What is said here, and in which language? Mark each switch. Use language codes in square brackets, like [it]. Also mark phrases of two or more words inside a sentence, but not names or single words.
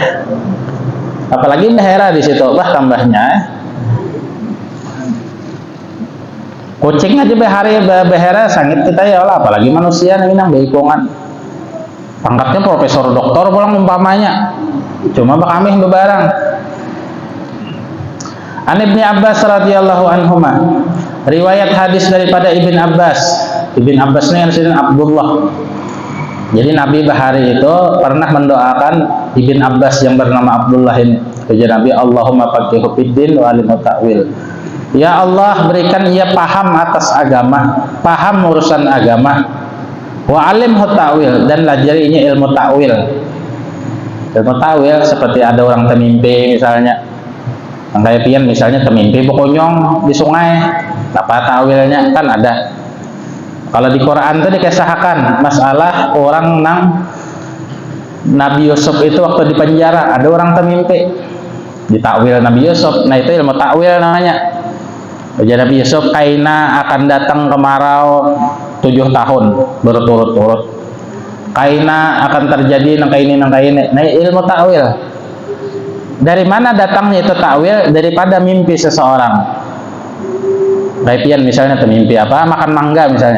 [bjn] Apalagi behera di situ, bah tambahnya. Kucing aja behera sangit kita ya Allah, apalagi manusia nang inang beikongan. pangkatnya profesor doktor pulang umpamanya, cuma kami bebarang. [ar] عن ابن عباس رضي الله عنهما, [bjn] riwayat hadis daripada Ibn Abbas. Ibn Abbas ini yang Abdullah. Jadi Nabi bahari itu pernah mendoakan Ibn Abbas yang bernama Abdullah ini. Ujar Nabi, [ar] اللهم فقهه في الدين وعلمه التأويل. [bjn] Ya Allah, berikan ia paham atas agama, paham urusan agama, [ar] وعلمه التأويل, [bjn] dan lajarinya ilmu ta'wil. Ilmu ta'wil seperti ada orang temimpi misalnya, kayak pian misalnya temimpi bokonyong di sungai, apa ta'wilnya kan ada. Kalau di Quran itu dikisahkan masalah orang nang Nabi Yusuf itu waktu di penjara, ada orang temimpi ditakwil Nabi Yusuf. Nah itu ilmu takwil namanya. Jadi Nabi Yusuf, kaina akan datang kemarau 7 tahun berturut-turut. Kaina akan terjadi nangka ini. Nah ilmu takwil. Dari mana datangnya itu takwil? Daripada mimpi seseorang. Kaipian misalnya mimpi apa, makan mangga misalnya.